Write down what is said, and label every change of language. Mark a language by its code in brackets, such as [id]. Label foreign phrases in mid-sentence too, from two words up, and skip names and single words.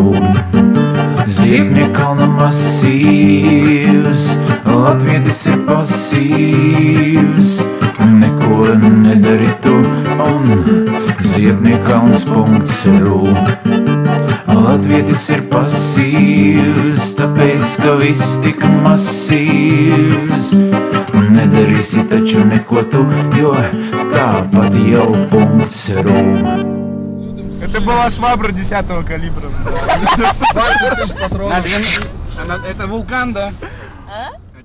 [lv] Ziepniekalna masīvs, Latvietis ir pasīvs, neko nedari tu, un Ziepniekalns.ru. Latvietis ir pasīvs, tāpēc, ka viss tik masīvs. Nedarīsi taču neko tu, jo tāpat jau .ru. [ru] Это была швабра 10-го калибра. 20 тысяч патронов. Это вулкан, да? А?